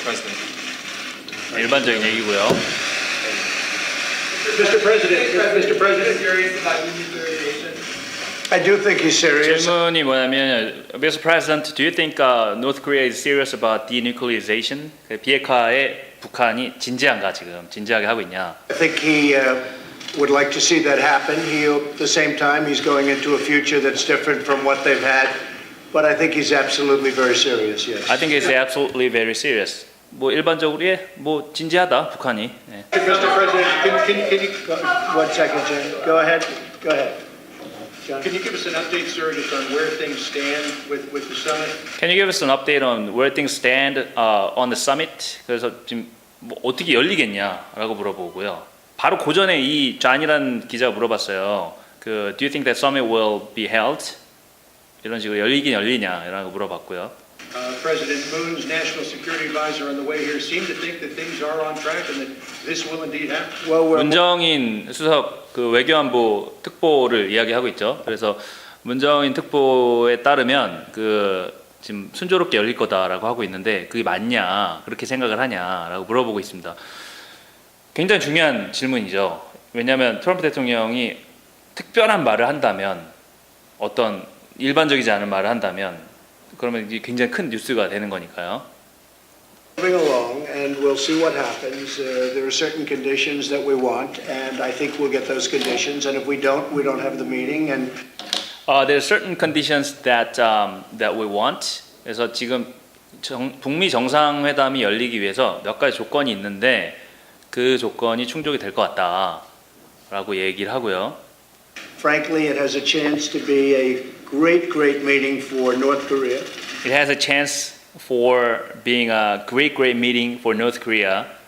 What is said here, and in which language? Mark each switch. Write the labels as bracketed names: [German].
[English] President. [Korean] 일반적인 얘기고요. [English] Mr. President, Serious about denuclearization? I do think he's serious. [Korean] 질문이 뭐냐면, Mr. [English] President, do you think North Korea is serious about denuclearization? [Korean] 비핵화에 북한이 진지한가 지금 진지하게 하고 있냐? [English] I think he would like to see that happen. At the same time, he's going into a future that's different from what they've had. But I think he's absolutely very serious, yes. I think it's absolutely very serious. [Korean] 뭐 일반적으로 뭐 진지하다 북한이. 네. [English] Mr. President, can you go, 1 second, John. Go ahead. John. Can you give us an update, sir, just on where things stand with the summit? Can you give us an update on where things stand on the summit? [Korean] 그래서 지금 뭐 어떻게 열리겠냐라고 물어보고요. 바로 그 전에 이 잔이라는 기자가 물어봤어요. [English] Do you think that summit will be held? [Korean] 이런 식으로 열리긴 열리냐라고 물어봤고요. [English] President Moon's national security advisor on the way here seemed to think that things are on track and that this will indeed happen. Well, [Korean] 문정인 수석 외교안보 특보를 이야기하고 있죠. 그래서 문정인 특보에 따르면 지금 순조롭게 열릴 거다라고 하고 있는데 그게 맞냐, 그렇게 생각을 하냐라고 물어보고 있습니다. 굉장히 중요한 질문이죠. 왜냐하면 트럼프 대통령이 특별한 말을 한다면, 어떤 일반적이지 않은 말을 한다면, 그러면 이게 굉장히 큰 뉴스가 되는 거니까요. [English] moving along, and we'll see what happens. There are certain conditions that we want, and I think we'll get those conditions. And if we don't have the meeting. And There are certain conditions that we want. [Korean] 그래서 지금 북미 정상회담이 열리기 위해서 몇 가지 조건이 있는데 그 조건이 충족이 될 것 같다라고 얘기를 하고요. [English] frankly, it has a chance to be a great meeting for North Korea. It has a chance for being a great meeting for North Korea.